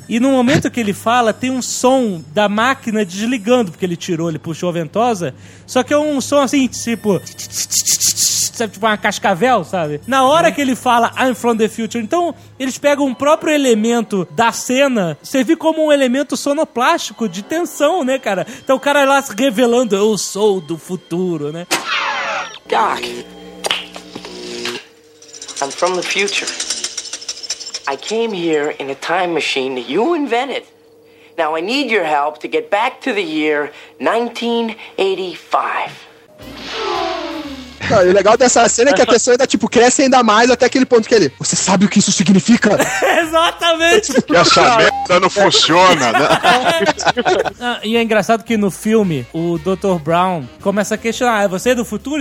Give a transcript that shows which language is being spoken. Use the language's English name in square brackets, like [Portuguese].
[Portuguese] E no momento que ele fala, tem um som da máquina desligando, porque ele puxou a ventosa, só que é um som assim, tipo... tipo uma cascavel, sabe? Na hora que ele fala [English] I'm from the future, [Portuguese] então eles pegam um próprio elemento da cena, servir como um elemento sonoplástico de tensão, né, cara? Então o cara lá se revelando, eu sou do futuro, né? [English] Doc, I'm from the future. I came here in a time machine that you invented. Now I need your help to get back to the year 1985. [Portuguese] Não, e o legal dessa cena é que a pessoa ainda tipo cresce ainda mais até aquele ponto que ele... Você sabe o que isso significa? Exatamente! Que essa merda não funciona, né? E é engraçado que no filme, o Dr. Brown começa a questionar, você é do futuro?